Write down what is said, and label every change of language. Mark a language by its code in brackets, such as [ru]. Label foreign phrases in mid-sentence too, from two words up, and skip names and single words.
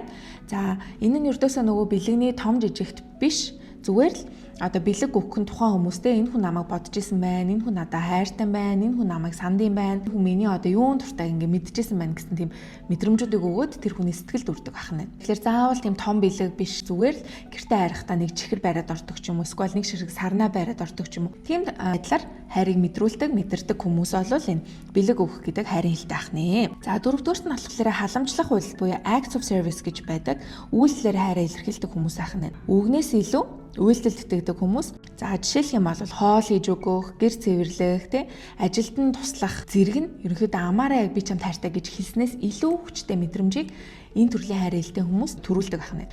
[mn] За энэ нь ердөөсөө нөгөө бэлэгний том жижигт биш зүгээр л одоо бэлэг өгөх нь тухайн хүмүүстэй энэ хүн намайг бодож исэн байна, энэ хүн надад хайртай байна, энэ хүн намайг санд юм байна, хүн миний одоо юун дуртай ингээ мэдчихсэн байна гэсэн тийм мэдрэмжүүдийг өгөөд тэр хүний сэтгэл дүрдэг ахна. Тэгэхээр заавал тийм том бэлэг биш зүгээр л гэртээ хайрхтаа нэг чихэр бариад ордог ч юм уу, эсвэл нэг ширхэг сарнаа бариад ордог ч юм уу. Тийм байдлаар хайрыг мэдрүүлдэг, мэдэрдэг хүмүүс бол энэ бэлэг өгөх гэдэг хайрын хэлтэй ахна. За дөрөвдүгээрт нь болохоор халамжлах үйлс буюу [en] acts of service [mn] гэж байдаг. Үйлслээр хайраа илэрхийлдэг хүмүүс ахна. Үгнээс илүү үйлдэлд итгэдэг хүмүүс. За жишээлх юм бол хоол хийж өгөх, гэр цэвэрлэх, ажилд нь туслах зэрэг нь ерөнхийдөө амаараа яг би чамд хайртай гэж хэлснээс илүү хүчтэй мэдрэмжийг энэ төрлийн хайр хэлтэй хүмүүс төрүүлдэг байна.